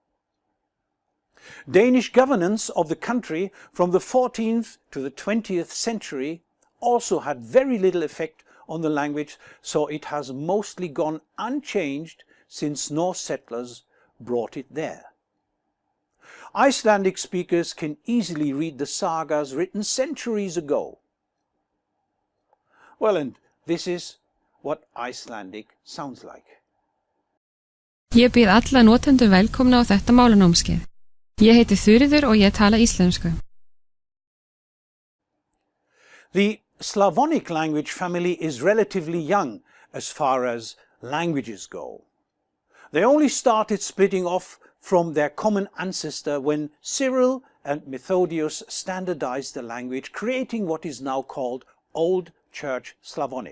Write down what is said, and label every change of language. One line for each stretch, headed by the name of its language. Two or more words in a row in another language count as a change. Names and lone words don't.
English: Danish governance of the country from the 14th to the 20th century also had very little effect on the language, so it has mostly gone unchanged since Norse settlers brought it there. Icelandic speakers can easily read the sagas written centuries ago. Well, and this is what Icelandic sounds like.
Icelandic: Ég býð alla notendur velkomna á þetta málanámskeið. Ég heiti Þuríður og ég tala íslensku.
English: The Slavonic language family is relatively young as far as languages go. They only started splitting off from their common ancestor when Cyril and Methodius standardized the language, creating what is now called Old Church Slavonic.